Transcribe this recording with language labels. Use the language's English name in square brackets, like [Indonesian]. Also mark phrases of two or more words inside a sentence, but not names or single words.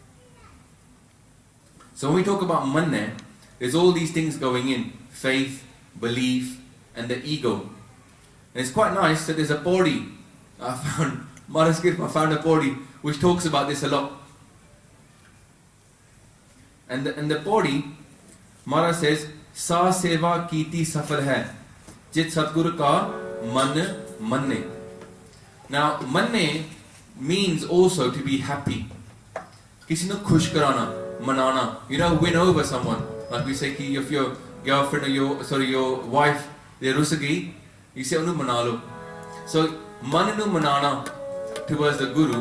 [English] So when we talk about manne, there's all these things going in, faith, belief, and the ego. And it's quite nice that there's a pauri. I found a pauri which talks about this a lot. And the pauri, Maharaj says, [Punjabi] ਸਾ ਸੇਵਾ ਕੀਤੀ ਸਫਰ ਹੈ, ਜਿਤੁ ਸਤਿਗੁਰ ਕਾ ਮਨੁ ਮੰਨੇ. [English] Now, manne means also to be happy. [Punjabi] ਕਿਸੀ ਨੂੰ ਖੁਸ਼ ਕਰਨਾ. ਮਨਾਨਾ. [English] You know, win over someone. Like we say, ki if your girlfriend or your wife, they're rusagi, you say [Punjabi] ਉਨੂੰ ਮਨਾ ਲੋ. [English] So [Punjabi] ਮਨਾਣੂ ਮਨਾਨਾ [English] towards the Guru.